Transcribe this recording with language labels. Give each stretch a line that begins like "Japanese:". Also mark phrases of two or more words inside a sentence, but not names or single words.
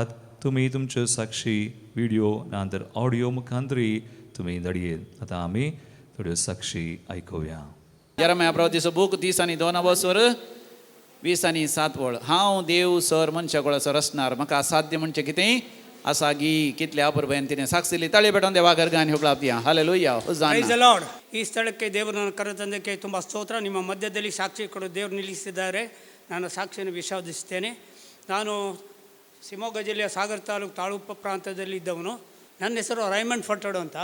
Konkani: तुमी तुमच्यो साक्षी व्हिडिओ नांतर ऑडियो मुखांतरी तुमी धाडयेत. आतां आमी थोड्यो साक्षी आयकुया. यरम्या प्रवचीचो बूक 30:2 20:7 हांव देव सर मनशा कुळाचो रचणार म्हाका साध्य म्हणचे कितें आसा गी कितले अपुर्बेन तिने साक्षी दिली. ताळी पेटोवन देवा ಗರ್ಗಾನಿ ಹೋಗ್ಲಾಪ್ತಿಯ ಹಾಲೆಲೂಯಾ
English: Praise the Lord.
Kannada: ಈ ಸ್ಥಳಕ್ಕೆ ದೇವರನ್ನು ಕರೆತಂದಕ್ಕೆ ತುಂಬ ಸ್ತೋತ್ರ. ನಿಮ್ಮ ಮಧ್ಯದಲ್ಲಿ ಸಾಕ್ಷಿ ಕೊಡು ದೇವರು ನಿಲ್ಲಿಸಿದ್ದಾರೆ. ನಾನು ಸಾಕ್ಷಿಯನ್ನು ವಿಶ್ವಾಸಿಸ್ತೇನೆ. ನಾನು ಶಿವಮೊಗ್ಗ ಜಿಲ್ಲೆಯ ಸಾಗರ ತಾಲೂಕು ತಾಳುಪ್ಪ ಪ್ರಾಂತದಲ್ಲಿ ಇದ್ದವನು. ನನ್ನ ಹೆಸರು ರೈಮಂಡ್ ಫಟ್ಟೋಡು ಅಂತ.